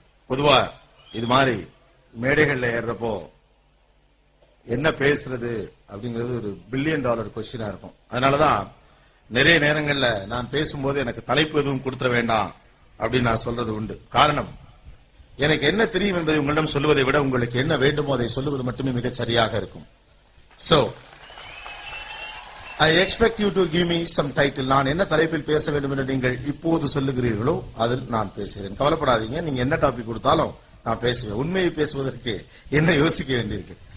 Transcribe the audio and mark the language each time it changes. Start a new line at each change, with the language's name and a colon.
Tamil: பொதுவா இது மாதிரி மேடைகள்ல ஏறப்போ என்ன பேசுறது அப்படிங்கிறது ஒரு $1 பில்லியன் கொஸ்டினா இருக்கும். அதனாலதான் நிறைய நேரங்கள்ல நான் பேசும்போது எனக்கு தலைப்பு எதுவும் கொடுத்துட வேண்டாம் அப்படின்னு நான் சொல்றது உண்டு. காரணம், எனக்கு என்ன தெரியும் என்பதை உங்களிடம் சொல்லுவதை விட உங்களுக்கு என்ன வேண்டுமோ அதை சொல்லுவது மட்டுமே மிகச் சரியாக இருக்கும்.
English: So I expect you to give me some title.
Tamil: நான் என்ன தலைப்பில் பேச வேண்டும் என்று நீங்கள் இப்போது சொல்லுகிறீர்களோ அதில் நான் பேசுகிறேன். கவலைப்படாதீங்க, நீங்க என்ன டாபிக் கொடுத்தாலும் நான் பேசுவேன். உண்மையை பேசுவதற்கு என்ன யோசிக்க வேண்டியிருக்கு.